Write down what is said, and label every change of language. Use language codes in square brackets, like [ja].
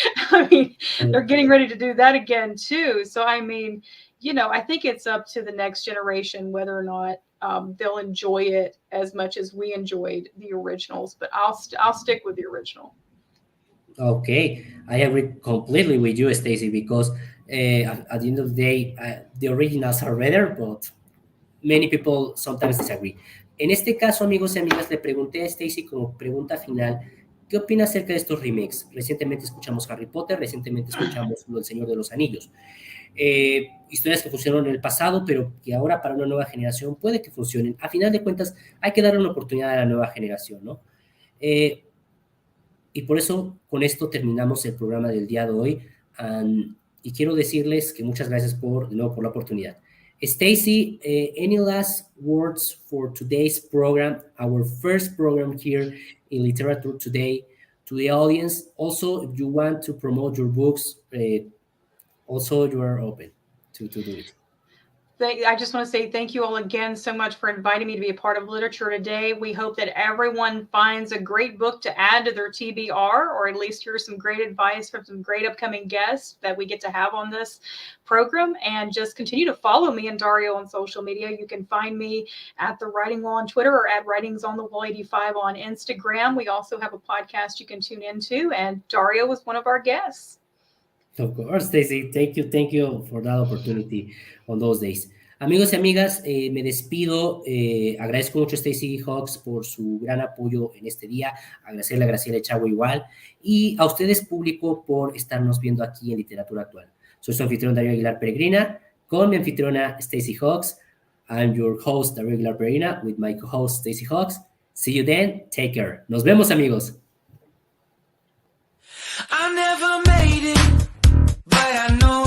[en] I mean, they're getting ready to do that again too. So, I mean, I think it's up to the next generation whether or not they'll enjoy it as much as we enjoyed the originals. But I'll stick with the original. Okay, I agree completely with you, Stacy, because at the end of the day, the originals are better, but many people sometimes disagree. [es] En este caso, amigos y amigas, le pregunté a Stacy como pregunta final, ¿qué opina acerca de estos remakes? Recientemente escuchamos Harry Potter, recientemente escuchamos El Señor de los Anillos. Historias que funcionaron en el pasado, pero que ahora para una nueva generación puede que funcionen. A final de cuentas, hay que darle una oportunidad a la nueva generación, ¿no? Y por eso, con esto terminamos el programa del día de hoy. Y quiero decirles que muchas gracias de nuevo por la oportunidad. [en] Stacy, any last words for today's program, our first program here in Literatura Today, to the audience? Also, if you want to promote your books, also you are open to do it. I just want to say thank you all again so much for inviting me to be a part of Literature Today. We hope that everyone finds a great book to add to their TBR, or at least hear some great advice from some great upcoming guests that we get to have on this program. And just continue to follow me and Dario on social media. You can find me at The Writing Wall on Twitter, or at Writings on the Wall 85 on Instagram. We also have a podcast you can tune into, and Dario was one of our guests. Of course, Stacy. Thank you for that opportunity on those days. [es] Amigos y amigas, me despido. Agradezco mucho a Stacy Hawks por su gran apoyo en este día. Agradecerle a Graciela Echagua igual. Y a ustedes, público, por estarnos viendo aquí en Literatura Actual. Soy su anfitrión Darío Aguilar Peregrina, con mi anfitriona Stacy Hawks. [en] I'm your host, Darío Aguilar Peregrina, with my co-host Stacy Hawks. See you then. Take care. [es] Nos vemos, amigos. [en] I never made it, but I know